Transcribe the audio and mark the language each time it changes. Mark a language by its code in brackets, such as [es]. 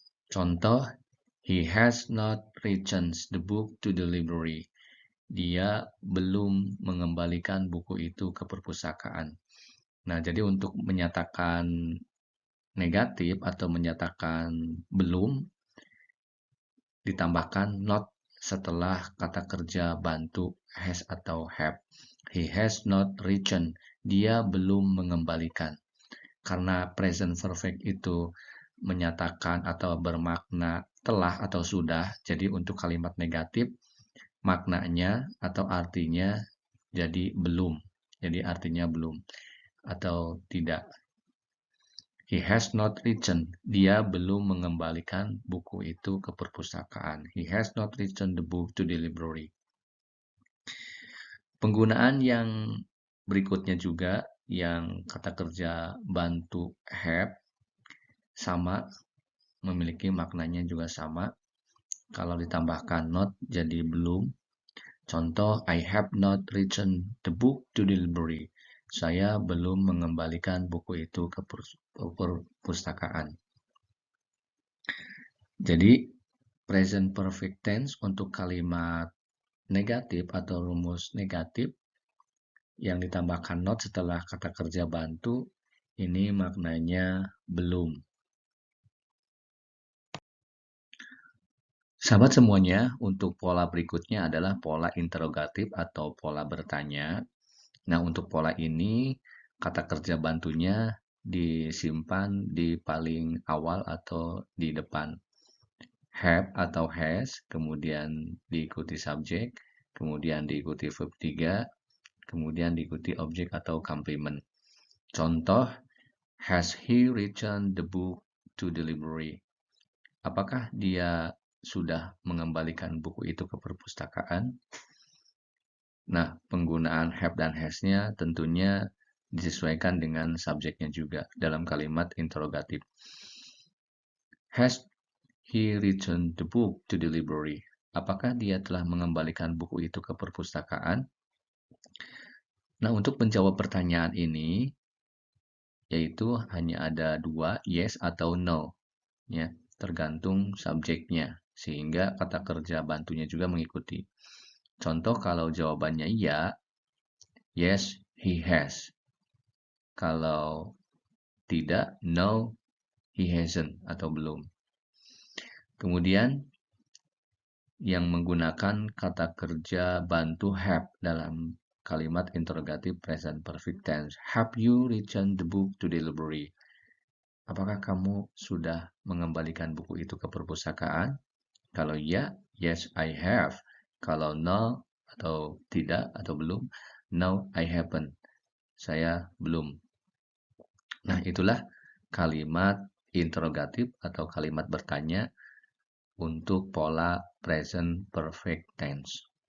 [id] Contoh, [en] he has not returned the book to the library. [id] Dia belum mengembalikan buku itu ke perpustakaan. Nah, jadi untuk menyatakan negatif atau menyatakan belum, ditambahkan not setelah kata kerja bantu has atau have. [en] He has not returned. [id] Dia belum mengembalikan. Karena present perfect itu menyatakan atau bermakna telah atau sudah, jadi untuk kalimat negatif maknanya atau artinya jadi belum. Jadi artinya belum atau tidak. [en] He has not returned. [id] Dia belum mengembalikan buku itu ke perpustakaan. [en] He has not returned the book to the library. [id] Penggunaan yang berikutnya juga yang kata kerja bantu have sama, memiliki maknanya juga sama. Kalau ditambahkan not jadi belum. [en] Contoh, I have not returned the book to the library. [id] Saya belum mengembalikan buku itu ke perpustakaan. Jadi, present perfect tense untuk kalimat negatif atau rumus negatif yang ditambahkan not setelah kata kerja bantu, ini maknanya belum. Sahabat semuanya, untuk pola berikutnya adalah pola interrogatif atau pola bertanya. Nah, untuk pola ini, kata kerja bantunya disimpan di paling awal atau di depan. Have atau has, kemudian diikuti subjek, kemudian diikuti verb 3, kemudian diikuti objek atau complement. [en] Contoh, has he returned the book to the library? [id] Apakah dia sudah mengembalikan buku itu ke perpustakaan? Nah, penggunaan have dan has-nya tentunya disesuaikan dengan subjeknya juga dalam kalimat interrogatif. [en] Has he returned the book to the library? [id] Apakah dia telah mengembalikan buku itu ke perpustakaan? Nah, untuk menjawab pertanyaan ini, yaitu hanya ada dua, yes atau no, ya, tergantung subjeknya, sehingga kata kerja bantunya juga mengikuti. Contoh kalau jawabannya iya, [en] yes, he has. [id] Kalau tidak, [en] no, he hasn't [id] atau belum. Kemudian yang menggunakan kata kerja bantu have dalam kalimat interrogatif present perfect tense. [en] Have you returned the book to the library? [id] Apakah kamu sudah mengembalikan buku itu ke perpustakaan? Kalau iya, [en] yes, I have. [id] Kalau no, atau tidak, atau belum, [en] no, I haven't. [id] Saya belum. Nah, itulah kalimat interrogatif atau kalimat bertanya untuk pola present perfect tense.